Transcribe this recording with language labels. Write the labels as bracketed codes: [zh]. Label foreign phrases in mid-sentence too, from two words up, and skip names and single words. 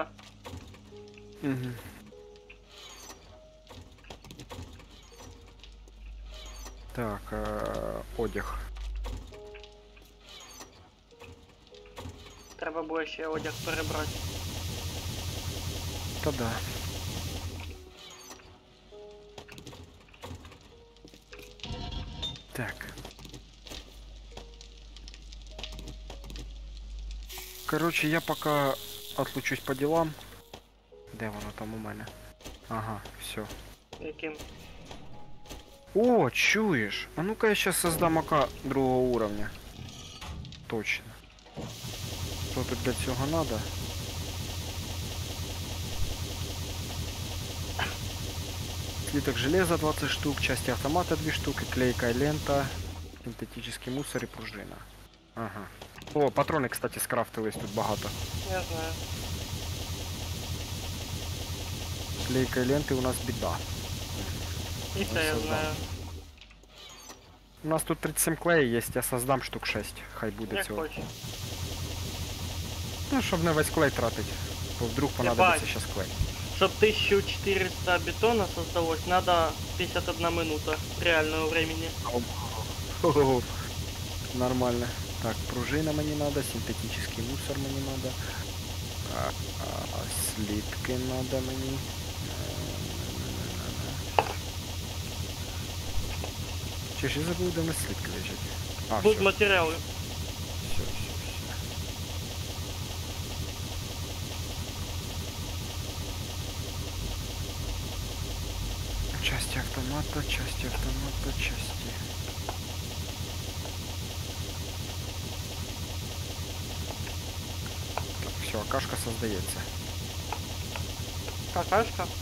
[uk] Угу. Так, одяг. Треба буде ще одяг перебрати. Та да. Так. [ru] Короче, я пока отлучусь по делам. [uk] Де воно там у мене? Ага, все. Яким? О, чуешь? [ru] А ну-ка я сейчас создам АК другого уровня. Точно. Что тут для цього надо? Слиток железа 20 штук, части автомата 2 штуки, клейкая лента, синтетический мусор и пружина. Ага. О, патроны, кстати, [uk] скрафтились тут багато. Я знаю. [ru] Клейкой ленты у нас беда. [uk] І це я [ru] создам. [uk] знаю. [ru] У нас тут 37 клея есть, я создам штук 6. [uk] Хай буде Як цього. хочеш. Ну, щоб не весь клей тратить. [ru] бо вдруг понадобиться [uk] бачу. [ru] щас клей. Чтоб 1400 бетона создалось, надо 51 минута реального времени. Ого. Нормально. Так, пружина мені надо, синтетический мусор мені надо. Слитки надо мені. [uk] Чи ж я забув, де в нас слитки лежать? А, [ru] Будут все, материалы. все, все, все. Части автомата, части автомата, части. Так, все, кашка создається. Какашка.